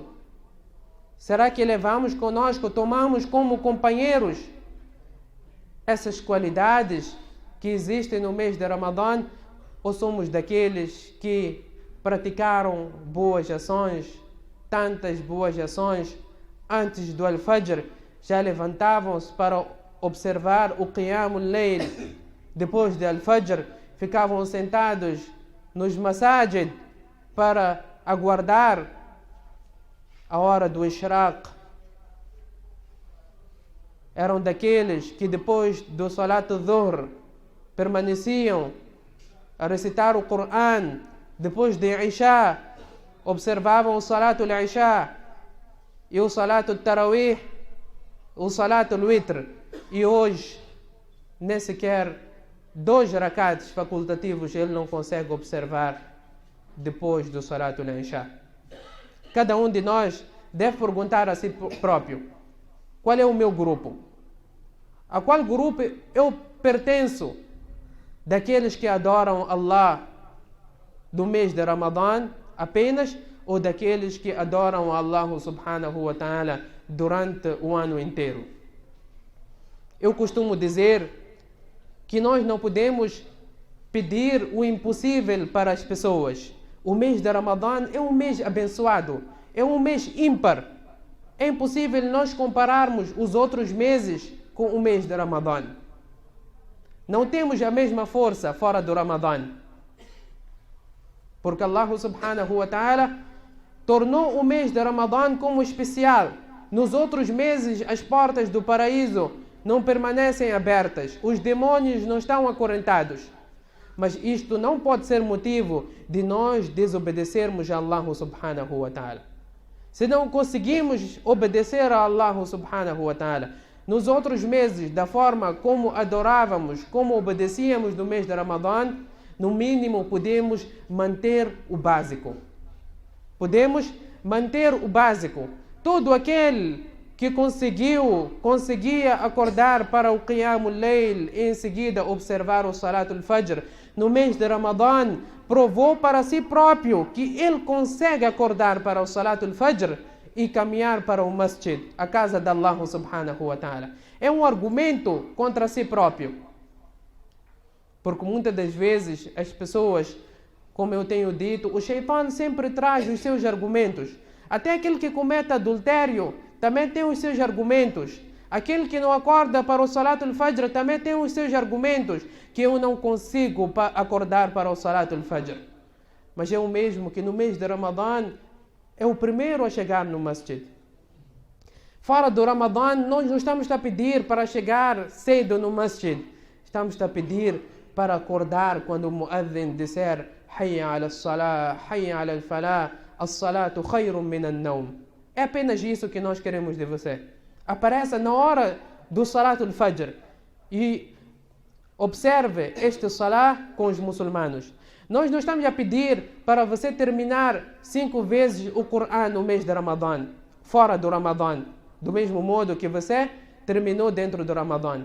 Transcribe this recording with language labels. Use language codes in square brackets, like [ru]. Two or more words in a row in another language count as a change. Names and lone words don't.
[pt] Será que levamos conosco, tomamos como companheiros essas qualidades que existem no mês de Ramadã? Ou somos daqueles que praticaram boas ações, tantas boas ações, antes do Al-Fajr, já levantavam-se para observar o [ar] قيام الليل. [pt] Depois do Al-Fajr, ficavam sentados nos masajid para aguardar a hora do Ishraq. Eram daqueles que depois do [ar] صلاة الظهر [pt] permaneciam a recitar o Coran. Depois de Isha, observavam o [ar] صلاة العشاء [pt] e o [ar] صلاة التراويح, [pt] o [ar] صلاة الوتر. [pt] E hoje, nem sequer 2 rakats facultativos ele não consegue observar depois do [ar] صلاة العشاء. [pt] Cada um de nós deve perguntar a si próprio: qual é o meu grupo? A qual grupo eu pertenço? Daqueles que adoram Allah do mês de Ramadã apenas, ou daqueles que adoram Allah [ar] سبحانه وتعالى [pt] durante o ano inteiro? Eu costumo dizer que nós não podemos pedir o impossível para as pessoas. O mês de Ramadã é um mês abençoado, é um mês ímpar. É impossível nós compararmos os outros meses com o mês de Ramadã. Não temos a mesma força fora do Ramadã. Porque Allah [ar] سبحانه وتعالى [pt] tornou o mês de Ramadã como especial. Nos outros meses, as portas do paraíso não permanecem abertas. Os demônios não estão acorrentados. Mas isto não pode ser motivo de nós desobedecermos a Allah [ar] سبحانه وتعالى. [pt] Se não conseguimos obedecer a Allah [ar] سبحانه وتعالى [pt] nos outros meses, da forma como adorávamos, como obedecíamos no mês de Ramadã, no mínimo podemos manter o básico. Podemos manter o básico. Todo aquele que conseguia acordar para o [ar] قيام الليل [pt] e em seguida observar o [ar] صلاة الفجر [pt] no mês de Ramadã, provou para si próprio que ele consegue acordar para o [ar] صلاة الفجر [pt] e caminhar para o Masjid, a casa de Allah [ar] سبحانه وتعالى. [pt] É um argumento contra si próprio. Porque muitas das vezes as pessoas, como eu tenho dito, o Shaitan sempre traz os seus argumentos. Até aquele que comete adultério também tem os seus argumentos. Aquele que não acorda para o [ar] صلاة الفجر [pt] também tem os seus argumentos, que eu não consigo acordar para o [ar] صلاة الفجر. [pt] Mas é o mesmo que no mês de Ramadã é o primeiro a chegar no masjid. Fora do Ramadã, nós não estamos a pedir para chegar cedo no masjid. Estamos a pedir para acordar quando o muadhin disser [ar] حي على الصلاة حي على الفلاح الصلاة خير من النوم. [pt] É apenas isso que nós queremos de você. Apareça na hora do [ar] صلاة الفجر [pt] e observe este salah com os muçulmanos. Nós não estamos a pedir para você terminar 5 vezes o Corão no mês de Ramadã, fora do Ramadã, do mesmo modo que você terminou dentro do Ramadã.